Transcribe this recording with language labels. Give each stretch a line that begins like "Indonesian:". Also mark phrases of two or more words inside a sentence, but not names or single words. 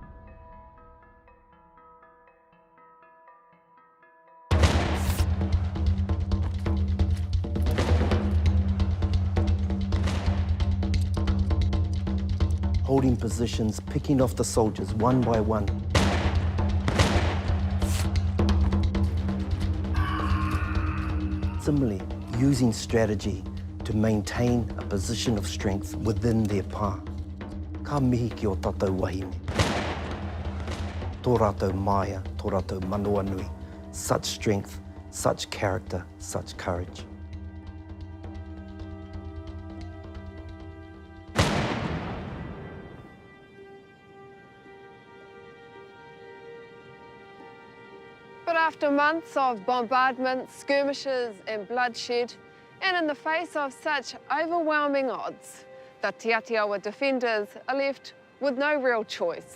English: Holding positions, picking off the soldiers one by one. Similarly, using strategy to maintain a position of strength within their pa.
Māori: Ka mihi ki o tātou wahine. Tō rātou maia, tō rātou manoa nui.
English: Such strength, such character, such courage. But after months of bombardment, skirmishes and bloodshed, and in the face of such overwhelming odds, the Te Ātiawa defenders are left with no real choice.